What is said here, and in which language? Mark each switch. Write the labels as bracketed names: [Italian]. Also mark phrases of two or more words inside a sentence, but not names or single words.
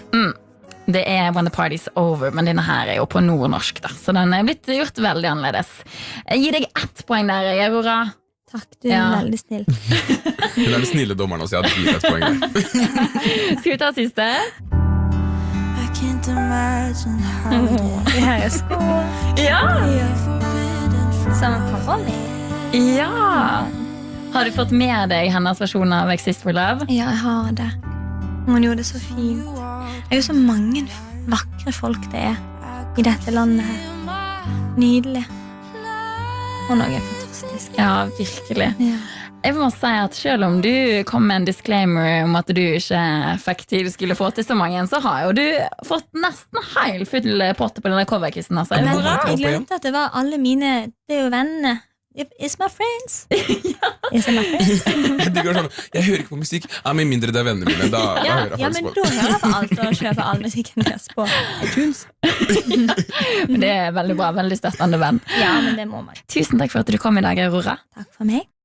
[Norwegian] Det er When the Party's Over, men denne her er jo på nordnorsk, da. Så den er blitt gjort veldig annerledes. Jeg gir deg 1 poeng der, Aurora. Takk, du er Ja. veldig snill. Hun er den snille dommeren også. Jeg hadde gitt et poeng der. Skal vi ta siste? [English] I can't imagine how it [Norwegian] Det her er skål. Ja! [English] is forbidden from [Norwegian] Sammen på volley. Ja! Har du fått med deg hennes versjon av Exist for Love? Ja, jeg har det. Hun gjorde det så fint. Det er jo så mange vakre folk det er i dette landet her. Nydelig. Hun også er fantastisk. Ja, virkelig. Ja. Jeg må si at selv om du kom med en disclaimer om at du ikke fikk til du skulle få til så mange, så har jo du fått nesten heil full potte på denne coverquizen. Altså. Men- Men Hurra. jeg glemte at det var alle mine. Det er jo vennene. [English] It's my friends. It's my friends. [Norwegian] Jeg hører ikke på musikk, med mindre det er vennene mine. Da hører jeg Ja, men faktisk da på. hører jeg på alt og kjøper all musikken deres på iTunes. Men det er veldig bra, veldig støttende venn. Ja, men det må man. Tusen takk for at du kom i dag, Aurora. Takk for meg.